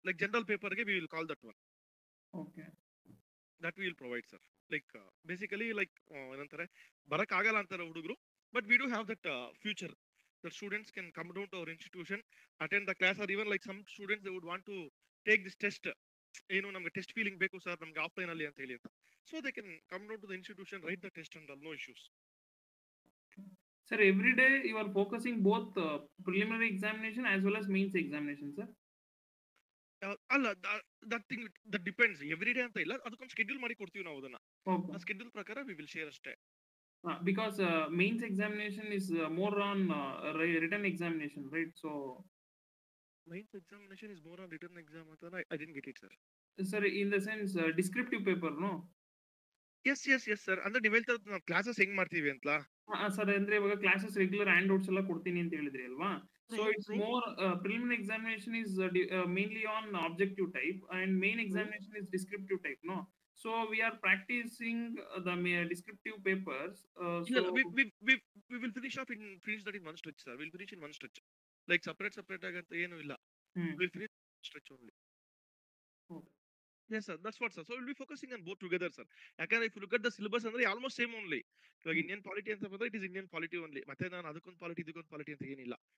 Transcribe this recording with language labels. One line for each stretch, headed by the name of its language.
English: Like general paper ಗೆ we will call that one. Okay. That we will provide, sir. Like basically like
Kannada: ಏನಂತಾರೆ ಬರಕ್ ಆಗಲ್ಲ ಅಂತಾರೆ ಹುಡುಗರು,
English: but we do have that future. The students can come down to our institution, attend the class, or even like some students they would want to take this test.
Kannada: ಏನು ನಮ್ಗೆ test feeling ಬೇಕು sir ನಮ್ಗೆ offline ಅಲ್ಲಿ ಅಂತ ಹೇಳಿ ಅಂತ,
English: So they can come down to the institution, right the test and all, no issues. Sir, every day you are focusing both preliminary examination as well as mains examination, sir.
Kannada: ಅಲ್ಲ
English: that thing that depends,
Kannada: every day ಅಂತ ಇಲ್ಲ, ಅದಕ್ಕೊಂದು schedule ಮಾಡಿ ಕೊಡ್ತೀವಿ ನಾವು ಅದನ್ನ. ಆ schedule ಪ್ರಕಾರ
English: we will share
Kannada: ಅಷ್ಟೇ.
English: Because mains examination is more on written examination, right? So mains examination is more on written exam ಅಂತ I didn't get it, sir. Sir, in the sense descriptive paper, no?
Kannada: S S yes sir, ಅಂದ್ರೆ ನೀವು ಹೇಳ್ತಾ ಇರೋದು ನಾವು classes ಹೆಂಗ್ ಮಾಡ್ತೀವಿ ಅಂತ. Sir ಅಂದ್ರೆ ಇವಾಗ ಕ್ಲಾಸಸ್ ರೆಗ್ಯುಲರ್ ಹ್ಯಾಂಡ್ ಔಟ್ಸ್ ಎಲ್ಲ ಕೊಡ್ತೀನಿ ಅಂತ ಹೇಳಿದ್ರಿ ಅಲ್ವಾ?
English: So it's more preliminary examination is mainly on objective type and main examination is descriptive type, no? So we are practicing the descriptive papers. So we will finish that in one stretch, sir. We'll finish in one stretch.
Kannada: Like separate ಆಗಂತ ಏನು ಇಲ್ಲ.
English: We'll finish stretch only. Okay. Yes, sir. That's what, sir. So we'll be focusing on both together, sir.
Kannada: ಯಾಕಂದ್ರೆ
English: if you look at the syllabus ಅಂದ್ರೆ almost same only.
Kannada: ಇವಾಗ Indian polity ಅಂತ ಬಂದ್ರೆ
English: it is Indian polity only.
Kannada: ಮತ್ತೆ ನಾನು ಅದಕ್ಕೊಂದು polity ಇದಕ್ಕೊಂದು polity ಅಂತ ಏನಿಲ್ಲ.